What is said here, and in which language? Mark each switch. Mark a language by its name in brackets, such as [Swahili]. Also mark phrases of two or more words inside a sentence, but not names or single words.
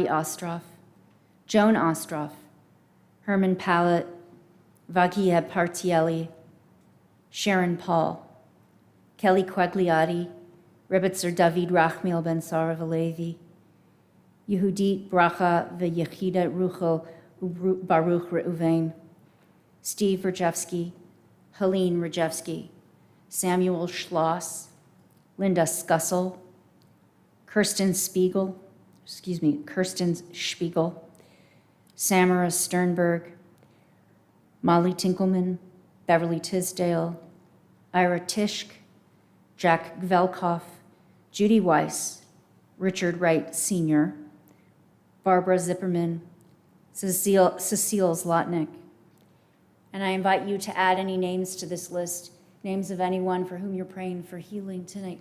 [English] Ostroff, Joan Ostroff, Herman Pallett, Vagieb Partielli, Sharon Paul, Kelly Quagliati, Rebitzer David Rachmiel Ben Sara Valevi, Yehudit Bracha V'Yechida Ruchel Baruch Reuven, Steve Rajewski, Helene Rajewski, Samuel Schloss, Linda Skussel, Kirsten Spiegel, Samara Sternberg, Molly Tinkelman, Beverly Tisdale, Ira Tischk, Jack Gvelkoff, Judy Weiss, Richard Wright Sr., Barbara Zipperman, Cecile Zlotnick. And I invite you to add any names to this list, names of anyone for whom you're praying for healing tonight.